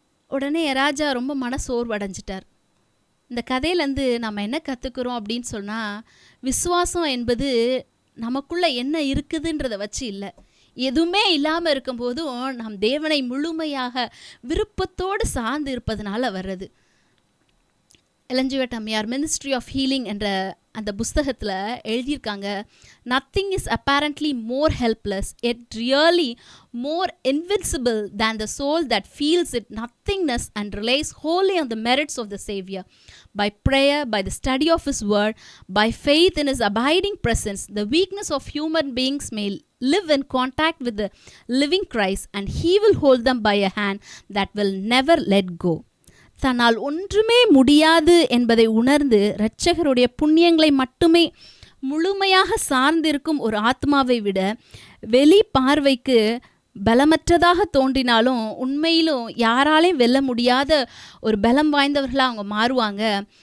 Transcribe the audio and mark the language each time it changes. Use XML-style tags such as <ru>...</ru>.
<ta>உடனே ராஜா ரொம்ப மனசோர்வடைஞ்சிட்டார். இந்த கதையிலேருந்து நம்ம என்ன கற்றுக்குறோம் அப்படின்னு சொன்னால், விசுவாசம் என்பது நமக்குள்ளே என்ன இருக்குதுன்றதை வச்சு இல்லை, எதுவுமே இல்லாமல் இருக்கும்போதும் நாம் தேவனை முழுமையாக விருப்பத்தோடு சார்ந்து இருப்பதனால வர்றது. எலஞ்சுவட் அம்மையார் மினிஸ்ட்ரி ஆஃப் ஹீலிங் என்ற அந்த புஸ்தகத்தில் எழுதியிருக்காங்க,</ta> <en>Nothing is apparently more helpless yet really more invincible than the soul that feels its nothingness and relies wholly on the merits of the Savior. By prayer, by the study of His Word, by faith in His abiding presence, the weakness of human beings may live in contact with the living Christ, and He will hold them by a hand that will never let go.</en> <ta>தன்னால் ஒன்றுமே முடியாது என்பதை உணர்ந்து இரட்சகருடைய புண்ணியங்களை மட்டுமே முழுமையாக சார்ந்திருக்கும் ஒரு ஆத்மாவை விட வெளி பார்வைக்கு பலமற்றதாக தோன்றினாலும் உண்மையிலும் யாராலையும் வெல்ல முடியாத ஒரு பலம் வாய்ந்தவர்களாக அவங்க மாறுவாங்க.</ta>